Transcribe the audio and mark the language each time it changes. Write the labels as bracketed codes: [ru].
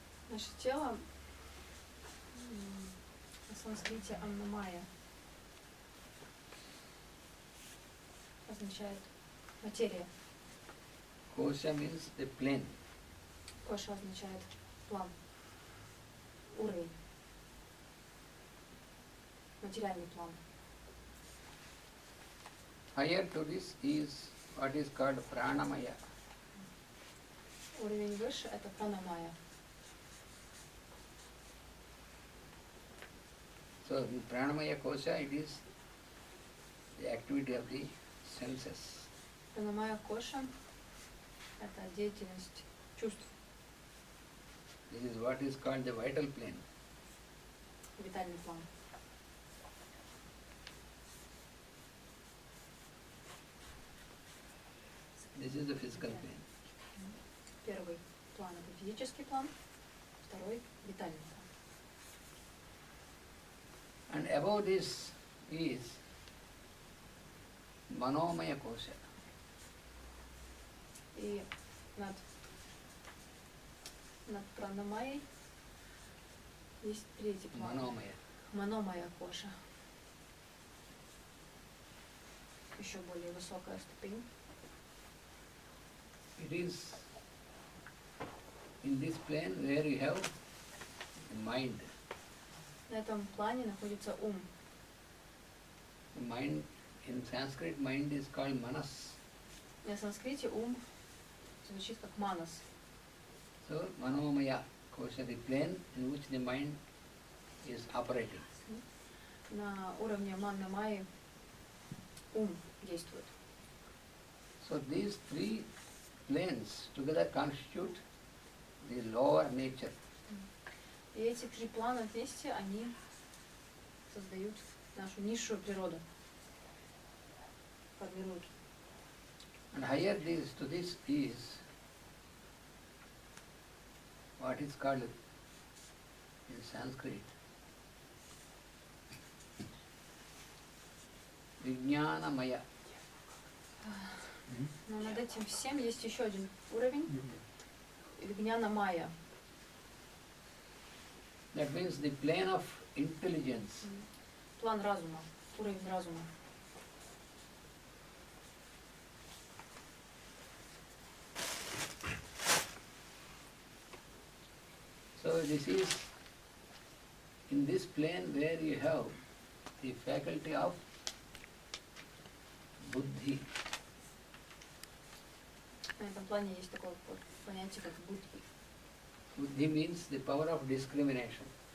[ru] Наше тело на санскрите аннамая означает материя. [en] Kosha means the plane. [ru] Коша означает план, уровень, материальный план. [en] Higher to this is what is called Pranamaya. [ru] Уровень выше – это пранамая. [en] So in Pranamaya Kosha it is the activity of the senses. [ru] Пранамая коша – это деятельность чувств, [en] This is what is called the vital plane. [ru] витальный план. [en] This is the physical plane. [ru] Первый план – это физический план, второй – витальный план. [en] And above this is Manomaya Kosha. [ru] И над пранамайей есть третий план. [en] Manomaya. [ru] Маномая коша. Еще более высокая ступень. [en] It is in this plane where you have the mind. [ru] На этом плане находится ум. [en] The mind, in Sanskrit, mind is called Manas. [ru] На санскрите ум звучит как манас. [en] So Manomaya Kosha, the plane in which the mind is operating. [ru] На уровне маннамайи ум действует. [en] So these three planes together constitute the lower nature. [ru] И эти три плана вместе, они создают нашу низшую природу, формируют. [en] And higher this to this is what is called in Sanskrit Vijnanamaya. [ru] Но над этим всем есть еще один уровень, вигняна майя. [en] That means the plane of intelligence. [ru] План разума, уровень разума. [en] So this is in this plane where you have the faculty of buddhi. [ru] На этом плане есть такое понятие, как будхи. [en] Buddhi means the power of discrimination.